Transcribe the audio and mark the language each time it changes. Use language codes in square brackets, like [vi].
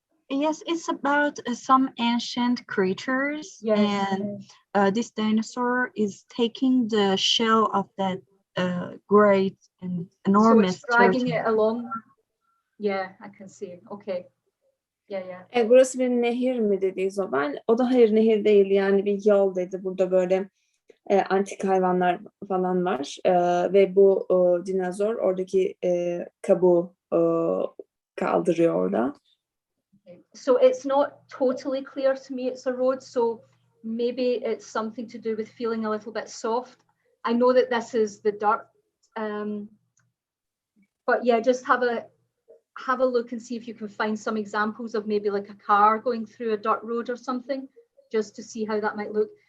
[en] Yes, it's about some ancient creatures, Yes. and this dinosaur is taking the shell of that great and enormous So it's dragging turtle. it along. Yeah, I can see. Okay. Yeah. [tr] Burası bir nehir mi dedi Isabel? O da hayır, nehir değil, yani bir yol dedi. Burada böyle antik hayvanlar falan var ve bu dinozor oradaki kabuğu kaldırıyor orada. [en] So it's not totally clear to me it's a road, so maybe it's something to do with feeling a little bit soft. I know that this is the dirt, but yeah, just have a look and see if you can find some examples of maybe like a car going through a dirt road or something, just to see how that might look.